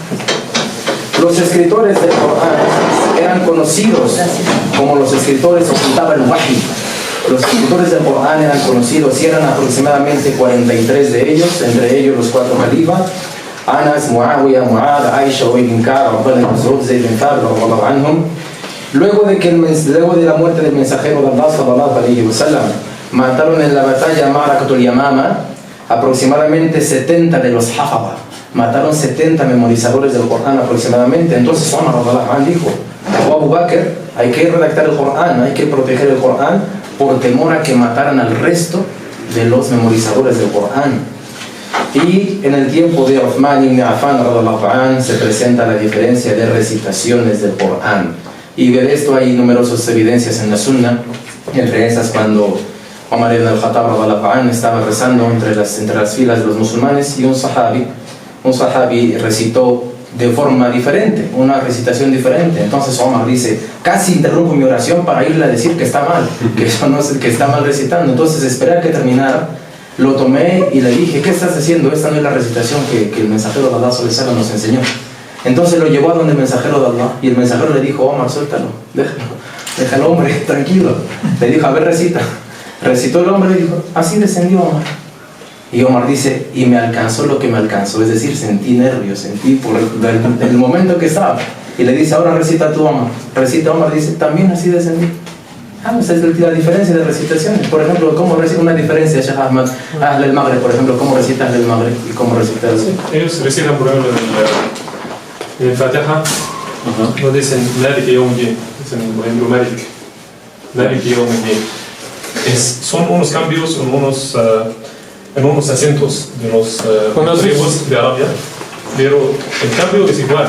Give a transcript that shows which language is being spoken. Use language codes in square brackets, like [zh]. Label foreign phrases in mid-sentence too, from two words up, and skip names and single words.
[es] Los escritores del Corán eran conocidos como los escritores o [ar] كتاب الوحي. [es] Los escritores del Corán eran conocidos y eran aproximadamente 43 de ellos, entre ellos los 4 califas: Anas, Muawiyah, Mu'adh, Aisha, Ubay bin Ka'b, Abdullah bin Mas'ud, Zayd bin Thabit, [ar] رضي الله عنهم. [es] Luego de la muerte del mensajero de Allah [ar] صلى الله عليه وسلم, [es] mataron en la batalla [ar] معركة اليمامة [es] aproximadamente 70 de los Hafadha. Mataron 70 memorizadores del Corán aproximadamente. Entonces Omar [ar] رضي الله عنه [es] dijo: Abu Bakr, hay que redactar el Corán, hay que proteger el Corán por temor a que mataran al resto de los memorizadores del Corán. Y en el tiempo de Uthman ibn Affan [ar] رضي الله عنه [es] se presenta la diferencia de recitaciones del Corán. Y de esto hay numerosas evidencias en la Sunna, entre esas cuando Omar ibn al-Khattab [ar] رضي الله عنه [es] estaba rezando entre las filas de los musulmanes y un sahabi recitó de forma diferente, una recitación diferente. Entonces Omar dice: casi interrumpo mi oración para irle a decir que está mal, que eso no es, que está mal recitando. Entonces esperé a que terminara, lo tomé y le dije: ¿qué estás haciendo? Esta no es la recitación que el mensajero de Allah [ar] صلى الله عليه وسلم [es] nos enseñó. Entonces lo llevó a donde el mensajero de Allah y el mensajero le dijo: Omar, suéltalo, déjalo hombre, tranquilo. Le dijo: a ver, recita. Recitó el hombre y dijo: así descendió Omar. Y Omar dice: y me alcanzó lo que me alcanzó, es decir, sentí nervios, sentí por el momento que estaba. Y le dice: ahora recita tú, Omar. Recita Omar, dice: también así descendí. Esa es la diferencia de recitaciones. Por ejemplo, ¿cómo recita una diferencia, [ar] شيخ أحمد؟ أهل المغرب, [es] por ejemplo, ¿cómo recita [ar] أهل المغرب [es] y cómo recita el... Ellos recitan, por ejemplo, en el Fatiha, no dicen [ar] مالك يوم الدين, [es] dicen, por ejemplo, [ar] مالك يوم الدين. [es] Son unos cambios en unos acentos de los tribus de Arabia, pero el cambio es igual.